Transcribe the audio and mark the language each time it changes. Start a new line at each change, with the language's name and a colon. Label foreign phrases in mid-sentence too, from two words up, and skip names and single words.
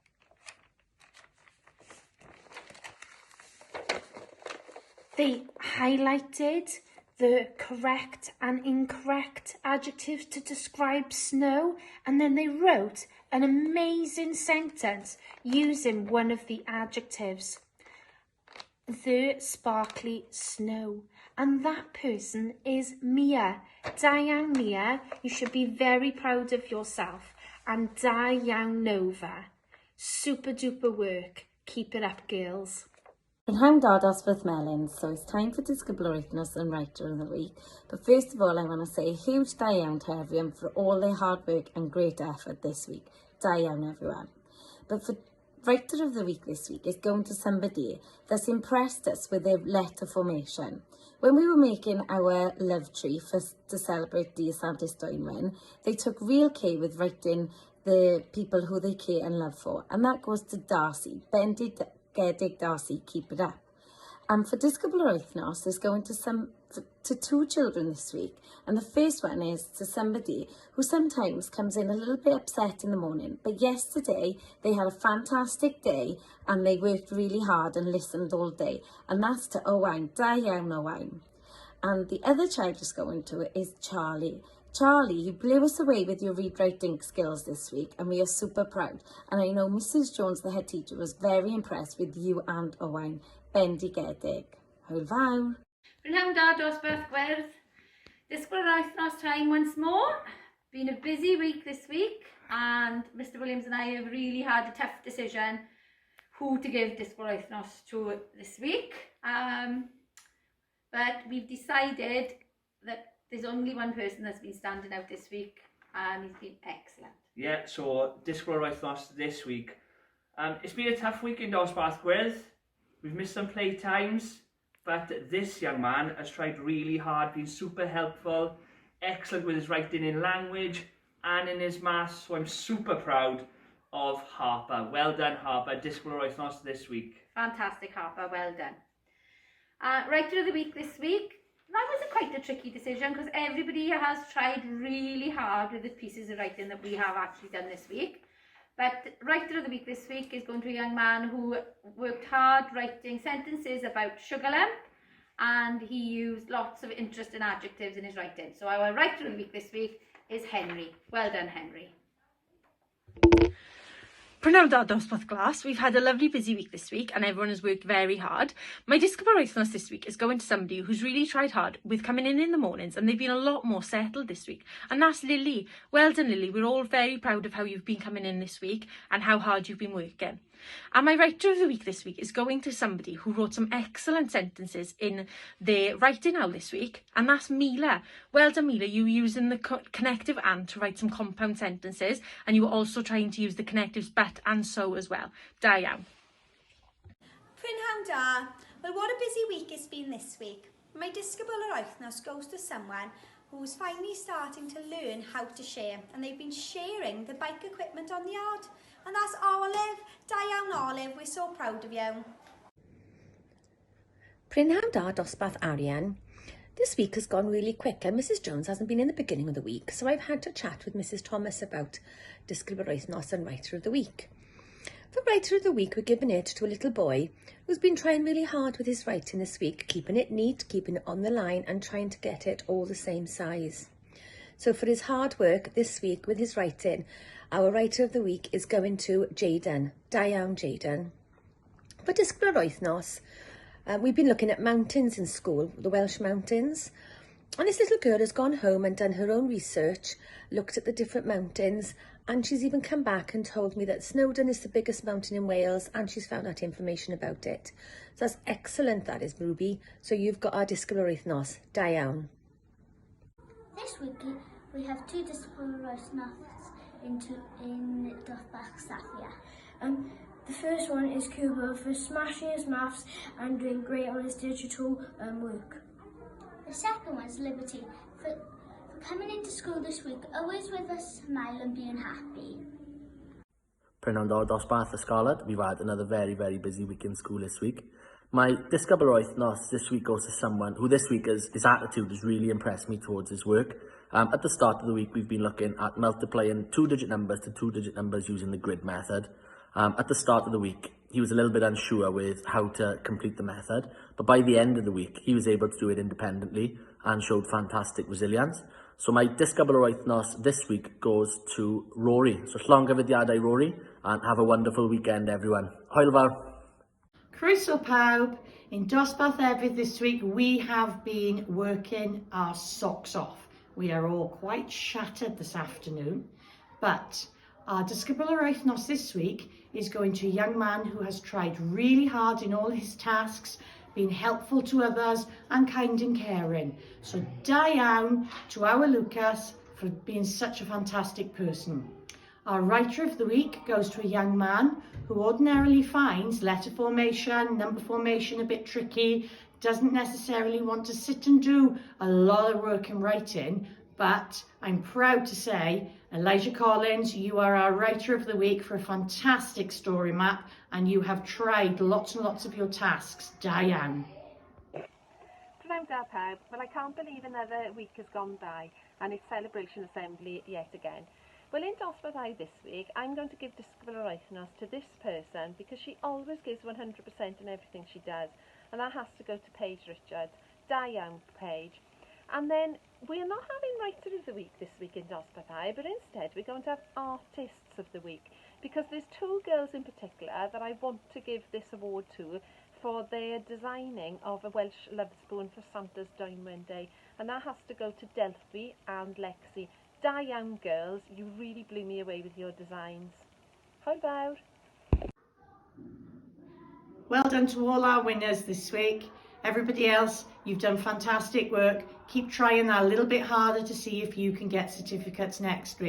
English: They highlighted the correct and incorrect adjectives to describe snow, and then they wrote an amazing sentence using one of the adjectives. The sparkly snow. And that person is Mia.
Welsh: Da iawn,
English: Mia. You should be very proud of yourself.
Welsh: And da iawn,
English: Nova. Super duper work. Keep it up, girls.
Welsh: Prynhawn da dosbarth melyn,
English: so it's time for
Welsh: disgybl yr wythnos
English: and writer of the week. But first of all, I want to say a huge
Welsh: da iawn
English: to everyone for all their hard work and great effort this week.
Welsh: Da iawn,
English: everyone. But for writer of the week this week is going to somebody that's impressed us with their letter formation. When we were making our love tree to celebrate Dydd Santes Dwynwen, they took real care with writing the people who they care and love for. And that goes to Darcy, Bendigedig Darcy, keep it up. And for
Welsh: disgybl yr wythnos
English: is going to two children this week. And the first one is to somebody who sometimes comes in a little bit upset in the morning. But yesterday they had a fantastic day and they worked really hard and listened all day. And that's to Owain.
Welsh: Da iawn,
English: Owain. And the other child is going to is Charlie. Charlie, you blew us away with your read-writing skills this week and we are super proud. And I know Mrs. Jones, the head teacher, was very impressed with you and Owain.
Welsh: Bendigedig. Hwyl fawr. Prynhawn da dosbarth gwerth. Disgybl yr wythnos
English: time once more. Been a busy week this week and Mr. Williams and I have really had a tough decision who to give
Welsh: disgybl yr wythnos
English: to this week. But we've decided that there's only one person that's been standing out this week and he's been excellent. Yeah, so
Welsh: disgybl yr wythnos
English: this week It's been a tough week in Dosbarth Gwyrdd. We've missed some play times, but this young man has tried really hard, been super helpful, excellent with his writing in language and in his maths, so I'm super proud of Harper. Well done, Harper.
Welsh: Disgwyl yr wythnos
English: this week. Fantastic, Harper, well done. Writer of the week this week. That was quite a tricky decision because everybody has tried really hard with the pieces of writing that we have actually done this week. But writer of the week this week is going to a young man who worked hard writing sentences about sugar lump, and he used lots of interesting adjectives in his writing. So our writer of the week this week is Henry. Well done, Henry.
Welsh: Prynawn da dosbarth glas.
English: We've had a lovely busy week this week and everyone has worked very hard. My
Welsh: disgwyl yr wythnos
English: this week is going to somebody who's really tried hard with coming in the mornings, and they've been a lot more settled this week. And that's Lily. Well done, Lily. We're all very proud of how you've been coming in this week and how hard you've been working. And my writer of the week this week is going to somebody who wrote some excellent sentences in their writing owl this week, and that's Mila. Well done, Mila. You were using the connective and to write some compound sentences, and you were also trying to use the connectives but and so as well.
Welsh: Da iawn. Prynhawn da.
English: Well, what a busy week it's been this week. My
Welsh: disgwyl yr wythnos
English: goes to someone who's finally starting to learn how to share, and they've been sharing the bike equipment on the yard. And that's Olive.
Welsh: Da iawn,
English: Olive. We're so proud of you.
Welsh: Prynhawn da dosbarth Arian.
English: This week has gone really quick and Mrs Jones hasn't been in the beginning of the week, so I've had to chat with Mrs Thomas about
Welsh: disgwyl yr wythnos
English: and writer of the week. For writer of the week, we're giving it to a little boy who's been trying really hard with his writing this week, keeping it neat, keeping it on the line and trying to get it all the same size. So for his hard work this week with his writing, our writer of the week is going to Jayden.
Welsh: Da iawn,
English: Jayden. For
Welsh: disgwyl yr wythnos,
English: we've been looking at mountains in school, the Welsh mountains. And this little girl has gone home and done her own research, looked at the different mountains, and she's even come back and told me that Snowdon is the biggest mountain in Wales, and she's found out information about it. So that's excellent, that is, Ruby. So you've got our
Welsh: disgwyl yr wythnos. Da iawn.
English: This week we have two
Welsh: disgwyl yr wythnos
English: in dosbarth Safia. The first one is Cooper for smashing his maths and doing great on his digital work. The second one is Liberty for coming into school this week, always with a smile and being happy.
Welsh: Prynawn da dosbarth Yscolet.
English: We've had another very, very busy week in school this week. My
Welsh: disgwyl yr wythnos
English: this week goes to someone who this week his attitude has really impressed me towards his work. At the start of the week, we've been looking at multiplying two-digit numbers to two-digit numbers using the grid method. At the start of the week, he was a little bit unsure with how to complete the method, but by the end of the week, he was able to do it independently and showed fantastic resilience. So my
Welsh: disgwyl yr wythnos
English: this week goes to Rory. So llongyfarchiadau, Rory, and have a wonderful weekend, everyone.
Welsh: Hwyl fawr. Croeso pawb.
English: In Dosbarth Efydd this week, we have been working our socks off. We are all quite shattered this afternoon, but our
Welsh: disgwyl yr wythnos
English: this week is going to a young man who has tried really hard in all his tasks, been helpful to others and kind and caring. So
Welsh: da iawn
English: to our Lucas for being such a fantastic person. Our writer of the week goes to a young man who ordinarily finds letter formation, number formation a bit tricky, doesn't necessarily want to sit and do a lot of work in writing, but I'm proud to say, Elijah Collins, you are our writer of the week for a fantastic story map, and you have tried lots and lots of your tasks.
Welsh: Da iawn. Prynawn da pawb.
English: Well, I can't believe another week has gone by and it's Celebration Assembly yet again. Well, in Dosbarth I this week, I'm going to give
Welsh: disgwyl yr wythnos
English: to this person because she always gives 100% in everything she does. And that has to go to Paige Richards.
Welsh: Da iawn,
English: Paige. And then we're not having writer of the week this week in Dosbarth I, but instead we're going to have artists of the week, because there's two girls in particular that I want to give this award to for their designing of a Welsh love spoon for Santa's Diamond Day, and that has to go to Delphi and Lexi.
Welsh: Da iawn,
English: girls, you really blew me away with your designs.
Welsh: Hwyl fawr.
English: Well done to all our winners this week. Everybody else, you've done fantastic work. Keep trying that a little bit harder to see if you can get certificates next week.